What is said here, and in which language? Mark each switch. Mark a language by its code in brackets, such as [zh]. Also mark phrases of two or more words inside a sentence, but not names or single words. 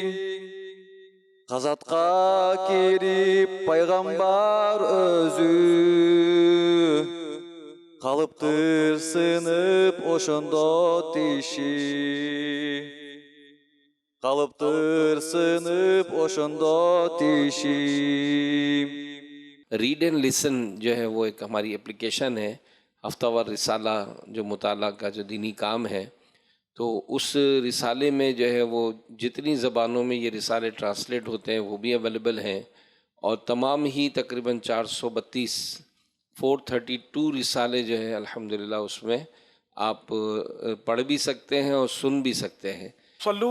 [ky] Казатка кирип пайгамбар өзү, калыптыр сынып ошондо тиши. Калыптыр сынып ошондо тиши. [ur] ریڈ اینڈ لسن جو ہے وہ ایک ہماری ایپلیکیشن ہے، ہفتہ وار رسالہ جو مطالعہ کا جو دینی کام ہے, تو اس رسالے میں جو ہے وہ جتنی زبانوں میں یہ رسالے ٹرانسلیٹ ہوتے ہیں وہ بھی اویلیبل ہیں، اور تمام ہی تقریباً 432 رسالے جو ہے الحمدللہ اس میں آپ پڑھ بھی سکتے ہیں اور سن بھی سکتے ہیں۔